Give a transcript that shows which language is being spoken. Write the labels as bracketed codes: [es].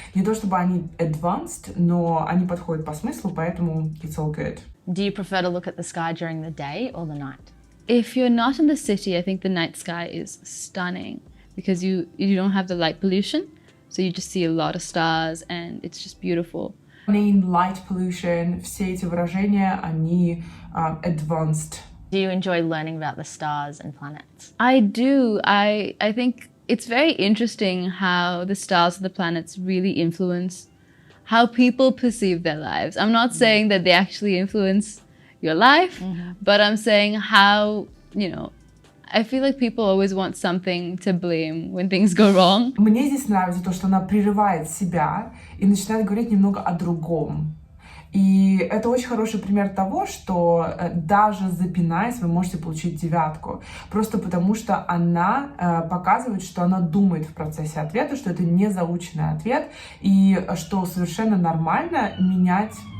[ru] Не то чтобы они advanced, но они подходят по смыслу, поэтому [en] it's all good. Do you prefer to look at the sky during the day or the night? If you're not in the city, I think the night sky is stunning because you don't have the light pollution, so you just see a lot of stars and it's just beautiful. [ru] Light pollution, все эти выражения, они advanced. [en] Do you enjoy learning about the stars and planets? I do. I think it's very interesting how the stars and the planets really influence how people perceive their lives. I'm not saying that they actually influence your life, but I'm saying how, I feel like people always want something to blame when things go wrong. [ru] Мне здесь нравится то, что она прерывает себя и начинает говорить немного о другом. И это очень хороший пример того, что даже запинаясь, вы можете получить 9. Просто потому, что она показывает, что она думает в процессе ответа, что это не заученный ответ, и что совершенно нормально менять...